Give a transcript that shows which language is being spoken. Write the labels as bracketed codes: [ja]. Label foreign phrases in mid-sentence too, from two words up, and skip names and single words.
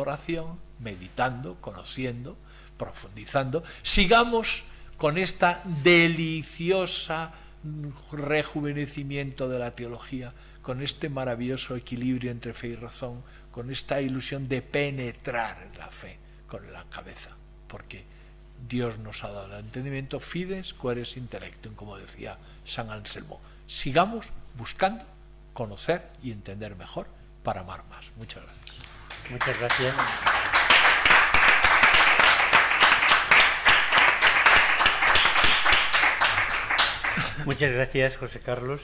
[es] oración, meditando, conociendo, profundizando, sigamos con esta deliciosa rejuvenecimiento de la teología, con este maravilloso equilibrio entre fe y razón, con esta ilusión de penetrar en la fe con la cabeza, porque Dios nos ha dado el entendimiento, [la] fides quaeres intellectum, [es] como decía San Anselmo. Sigamos buscando conocer y entender mejor para amar más. Muchas gracias. Muchas gracias. Muchas gracias, José Carlos.